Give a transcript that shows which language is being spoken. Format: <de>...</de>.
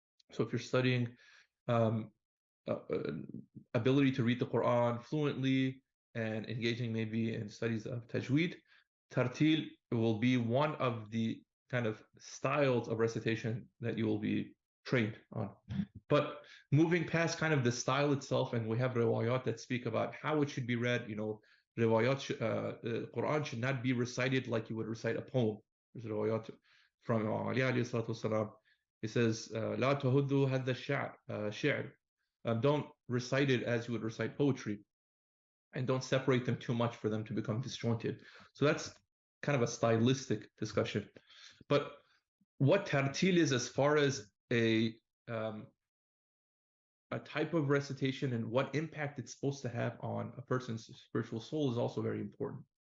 <en>So if you're studying ability to read the Quran fluently and engaging maybe in studies of tajweed, tartil will be one of the kind of styles of recitation that you will be trained on. But moving past kind of the style itself, and we have riwayat that speak about how it should be read. Riwayat, Quran should not be recited like you would recite a poem. There's riwayat from Imam Ali alayhi salatu wasalam. He says,</en> <ar>لا تهدوا هذا الشعر.</ar> <en>Don't recite it as you would recite poetry, and don't separate them too much for them to become disjointed. So that's kind of a stylistic discussion. But what tartil is as far as a type of recitation and what impact it's supposed to have on a person's spiritual soul is also very important.</en>